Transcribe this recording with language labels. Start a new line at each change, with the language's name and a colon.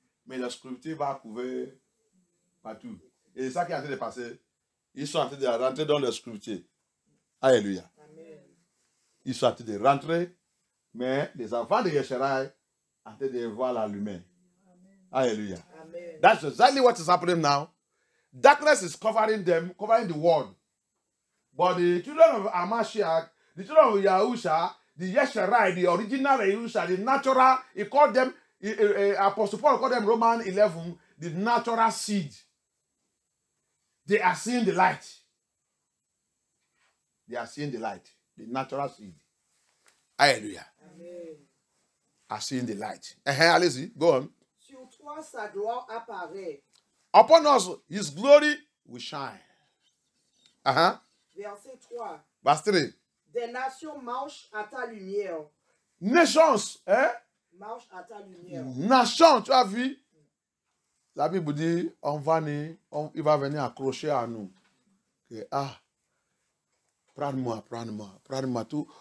French: Mais l'obscurité va couvrir partout. Et c'est ça qui est en train de passer. Ils sont en train de rentrer dans l'obscurité. Alléluia. Amen. Ils sont en train de rentrer, mais les enfants de Yesharai sont en train de voir la lumière. Alléluia. Amen.
English: That's exactly what is happening now. Darkness is covering them, covering the world. But the children of Amashiach, the children of Yahusha, the Yesharai, the original Yahusha, the natural, he called them, Apostle Paul called them Roman 11, the natural seed. They are seeing the light. They are seeing the light, the natural seed. Hallelujah. Amen. Are seeing the light.
French: Allez-y,
English: go on.
French: Sur toi, sa gloire apparaît.
English: Upon us, his glory will shine.
French: Verset 3.
English: Verse 3.
French: Des nations marchent à ta lumière. Nations, Marchent à ta lumière. Nations, tu as vu? La Bible dit, il va venir accrocher à nous. Que, prends-moi, prends-moi, prends-moi tout.